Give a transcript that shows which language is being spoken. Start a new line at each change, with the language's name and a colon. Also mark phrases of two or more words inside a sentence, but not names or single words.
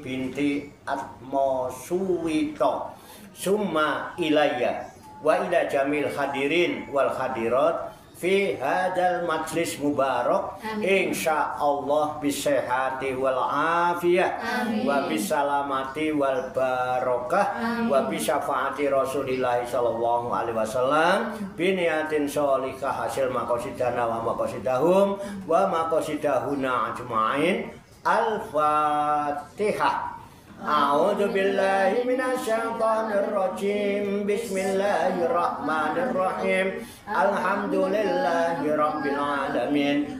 Arabic: بنت Atmo Suwito ثم إلي وإلى جميع الحاضرين والحاضرات في هذا المجلس المبارك إن شاء الله بالصحة والعافية وبالسلامة والبركة وبشفاعة رسول الله صلى الله عليه وسلم بنية صالحة حصل مقاصدنا ومقاصدهم ومقاصدهن أجمعين. Al-Fatihah. أعوذ بالله من الشيطان الرجيم. بسم الله الرحمن الرحيم الحمد لله رب العالمين.